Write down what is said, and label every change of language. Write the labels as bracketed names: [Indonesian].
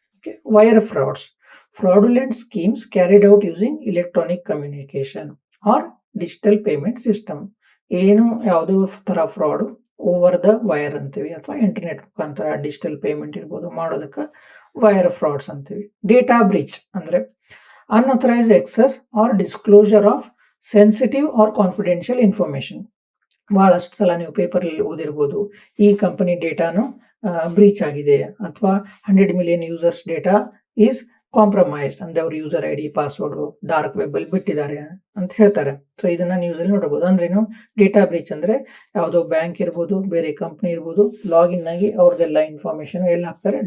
[English] Okay, wire frauds, fraudulent schemes carried out using electronic communication or digital payment system. [Kannada] ಏನು ಯಾವುದೋ ತರ fraud [English] over the wire [Kannada] ಅಂತೀವಿ, ಅಥವಾ internet ಮುಖಾಂತರ ಡಿಜಿಟಲ್ ಪೇಮೆಂಟ್ ಇರ್ಬೋದು ಮಾಡೋದಕ್ಕೆ ವೈರ್ ಫ್ರಾಡ್ಸ್ ಅಂತೀವಿ. [English] Data breach ಅಂದ್ರೆ unauthorized access or disclosure of sensitive or confidential information. [Kannada] ಬಹಳಷ್ಟು ಸಲ ನೀವು ಪೇಪರಲ್ಲಿ ಓದಿರ್ಬೋದು, ಈ ಕಂಪನಿ ಡೇಟಾನು ಬ್ರೀಚ್ ಆಗಿದೆ, ಅಥವಾ [English] 100 million users data is compromised, [Kannada] ಅಂದ್ರೆ ಅವ್ರ user ID password dark web ಅಲ್ಲಿ ಬಿಟ್ಟಿದ್ದಾರೆ ಅಂತ ಹೇಳ್ತಾರೆ. ಸೊ ಇದನ್ನ ನ್ಯೂಸ್ ಅಲ್ಲಿ ನೋಡಬಹುದು. ಅಂದ್ರೇನು? ಡೇಟಾ ಬ್ರೀಚ್ ಅಂದ್ರೆ ಯಾವುದೋ ಬ್ಯಾಂಕ್ ಇರ್ಬೋದು, ಬೇರೆ ಕಂಪನಿ ಇರ್ಬೋದು, ಲಾಗಿನ್ ಆಗಿ ಅವ್ರದ್ದೆಲ್ಲ ಇನ್ಫಾರ್ಮೇಶನ್ ಎಲ್ಲಿ ಹಾಕ್ತಾರೆ?